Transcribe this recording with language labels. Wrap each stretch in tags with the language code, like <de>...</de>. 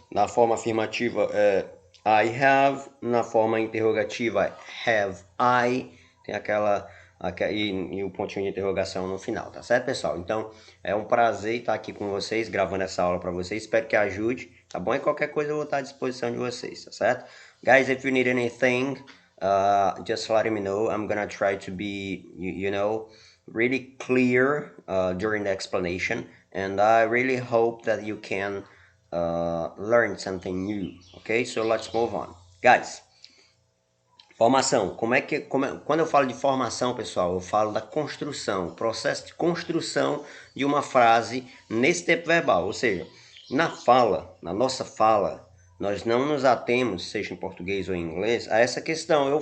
<pt>Na forma afirmativa é</pt> <en>I have,</en> <pt>na forma interrogativa é</pt> <en>have I,</en> <pt>tem e o pontinho de interrogação no final, tá certo, pessoal? Então, é um prazer estar aqui com vocês, gravando essa aula para vocês, espero que ajude, tá bom? E qualquer coisa eu vou estar à disposição de vocês, tá certo?</pt> <en>Guys, if you need anything, just let me know. I'm gonna try to be, really clear during the explanation, and I really hope that you can learn something new. Okay, so let's move on, guys.</en> <pt>Formação. Quando eu falo de formação, pessoal, eu falo da construção, o processo de construção de uma frase nesse tempo verbal. Ou seja, na nossa fala, nós não nos atemos, seja em português ou em inglês, a essa questão.</pt>